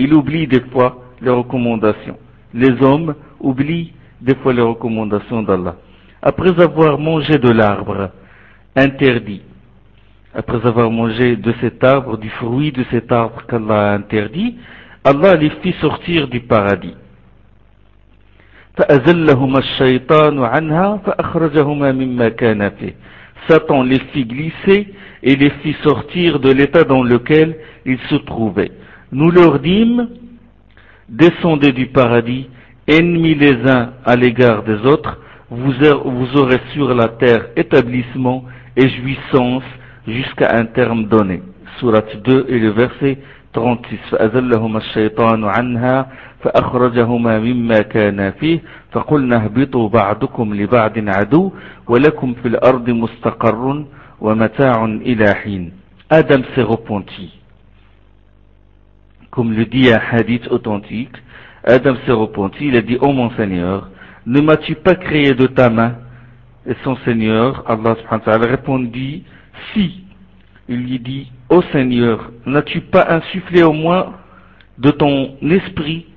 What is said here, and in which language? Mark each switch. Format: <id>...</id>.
<fr>Il oublie des fois les recommandations. Les hommes oublient des fois les recommandations d'Allah. Après avoir mangé de l'arbre interdit, après avoir mangé de cet arbre, du fruit de cet arbre qu'Allah a interdit, Allah les fit sortir du paradis.</fr> <ar>فأزلهما الشيطان عنها فأخرجهما مما كان فيه.</ar> <fr>Satan les fit glisser et les fit sortir de l'état dans lequel ils se trouvaient. Nous leur dîmes: descendez du paradis, ennemis les uns à l'égard des autres, vous aurez sur la terre établissement et jouissance jusqu'à un terme donné. Sourate 2 et le verset 36.</fr> <ar>فأزلهما الشيطان عنها فأخرجهما مما كانا فيه فقلنا اهبطوا بعضكم لبعض عدو ولكم في الأرض مستقر ومتاع إلى حين.</ar> <fr>Adam s'est repenti. Comme le dit un hadith authentique, Adam se repentit, il a dit, ô mon Seigneur, ne m'as-tu pas créé de ta main? Et son Seigneur, Allah subhanahu wa ta'ala, répondit, si. Il lui dit, ô Seigneur, n'as-tu pas insufflé en moi de ton esprit?</fr>